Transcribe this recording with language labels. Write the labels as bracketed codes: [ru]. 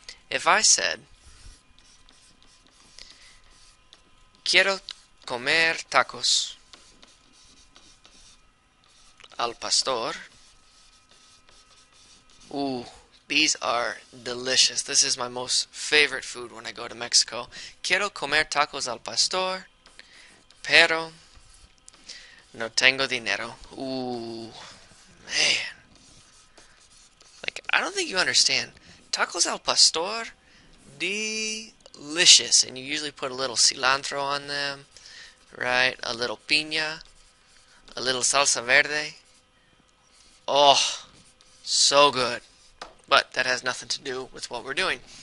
[es] If I said, quiero comer tacos al pastor. [en] Ooh, these are delicious. This is my most favorite food when I go to Mexico. [es] Quiero comer tacos al pastor, pero no tengo dinero. [en] Ooh, man. Like, I don't think you understand. Tacos al pastor, delicious. And you usually put a little cilantro on them, right? A little piña, a little salsa verde. Oh, so good. But that has nothing to do with what we're doing.